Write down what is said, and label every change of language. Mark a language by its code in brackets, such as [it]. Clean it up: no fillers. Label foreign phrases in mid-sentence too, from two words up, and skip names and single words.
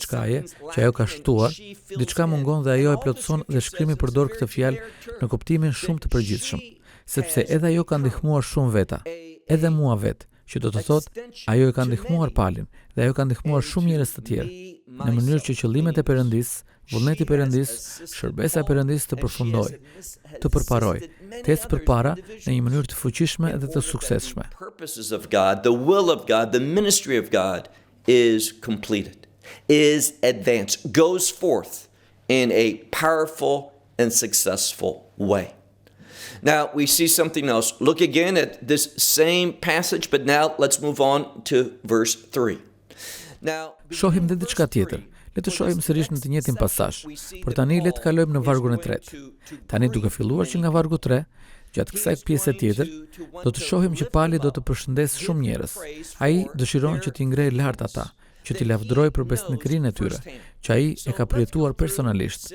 [sq] diçkaje, që ajo ka shtuar, diçka mungon dhe ajo e plotëson dhe shkrimi përdor këtë fjalë në kuptimin shumë të përgjithshëm, sepse edhe ajo ka ndihmuar shumë veta, edhe mua vetë, që do të thotë, ajo e ka ndihmuar Palin dhe ajo ka ndihmuar shumë njerëz të tjerë, në mënyrë që qëllimet e Perëndisë, vullneti i Perëndisë, shërbesa e Perëndisë të përfundojë, të përparojë, të ecë përpara në një mënyrë të fuqishme dhe të suksesshme. [en] The will of God, the ministry of God is completed, is advanced, goes forth in a powerful and successful way. Now, we see something else. Look again at this same passage, but now let's move on to verse 3. Now, [sq] shohim dhe diçka tjetër. Le të shohim sërish në të njëjtin pasazh, por tani le të kalojmë në vargun e 3. Tani duke filluar që nga vargu 3, gjatë kësaj pjese tjetër, do të shohim që Pali do të përshëndesë shumë njerëz. Ai dëshiron që t'i ngrejë lart ata, që t'i lavdërojë për besnikërinë e tyre, që ai e ka përjetuar personalisht.